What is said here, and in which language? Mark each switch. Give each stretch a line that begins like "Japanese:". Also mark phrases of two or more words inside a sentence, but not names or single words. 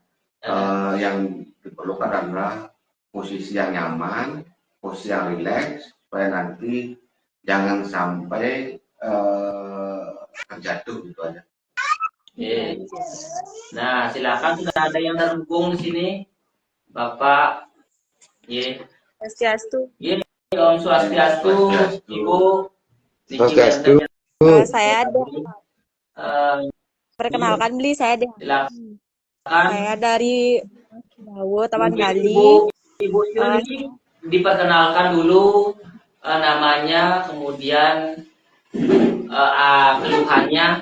Indonesian: Yang diperlukan adalah posisi yang nyaman, posisi yang rileks, supaya nanti jangan sampai terjatuh gitu aja. Oke. Nah, silakan sudah ada yang terhubung di sini, Bapak. Ye. Swastiastu. Ye,
Balinese: Om Swastiastu,
Indonesian: Ibu. Swastiastu. Saya ada. Perkenalkan beli saya ada. Silakan. Saya dari Dawo, Taman Bali. Ibu ini diperkenalkan dulu namanya, kemudian keluhannya.